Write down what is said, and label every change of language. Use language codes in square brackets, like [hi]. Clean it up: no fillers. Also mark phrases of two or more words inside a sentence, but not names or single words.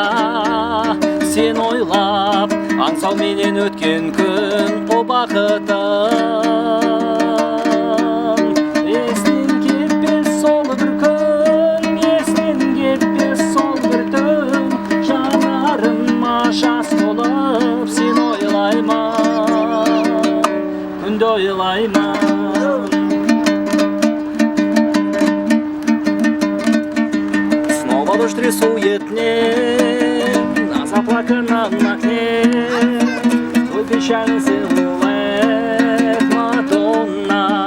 [kk] Сен ойлап аңсау менен өткен күн о бақытым. Естен кетпес сол бір күн, естен кетпес сол бір түн. Жанарыма жас болып сен ойлаймын, күнде ойлаймын. [ru] Снова дождь рисует мне на заплаканном окне твой печальный силуэт, Мадонна.